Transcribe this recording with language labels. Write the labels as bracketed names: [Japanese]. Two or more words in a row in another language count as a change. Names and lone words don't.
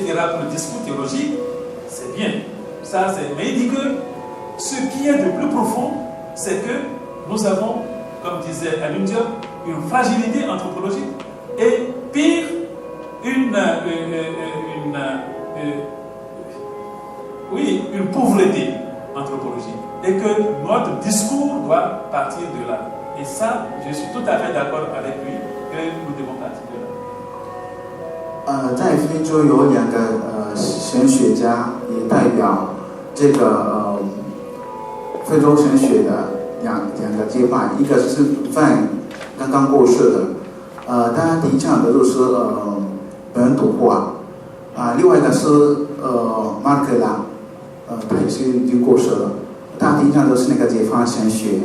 [French] pour le discours théologique, c'est bien. Mais il dit que ce qui est de plus profond, c'est que nous avons, comme disait Alioune Diop, une fragilité anthropologique et pire, une pauvreté anthropologique. Et que notre discours doit partir de là. Et ça, je suis tout à fait d'accord avec lui que nous devons partir de là. [Chinese] 在非洲有两个神学家也代表这个非洲神学的两个阶段，一个是范刚刚过世的，大家提倡的都是本土化另外一个是马克拉，他也是已经过世了，大家提倡的是那个解放神学。